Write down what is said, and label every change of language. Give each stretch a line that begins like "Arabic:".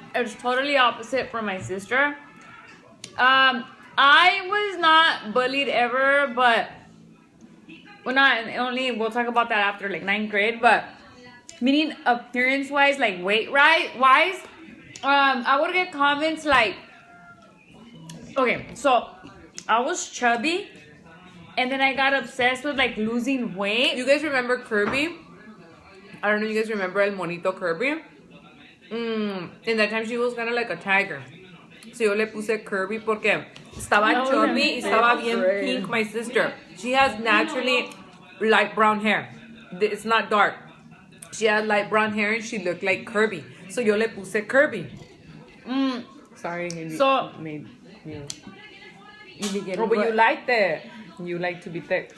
English: It's totally opposite from my sister. I was not bullied ever, but we'll talk about that after like 9th grade, but meaning appearance wise, like weight wise, I would get comments like, okay, so I was chubby and then I got obsessed with like losing weight. You guys remember Kirby? I don't know if you guys remember El Monito Kirby. In that time she was kind of like a tiger.
Spanish: So yo le puse Kirby porque estaba chubby y estaba bien pink,
English: my sister. She has naturally light brown hair. It's not dark. She had light brown hair and she looked like Kirby.
Spanish: So yo le puse Kirby.
English: Sorry, so made you. Oh, but you liked it. You like to be thick.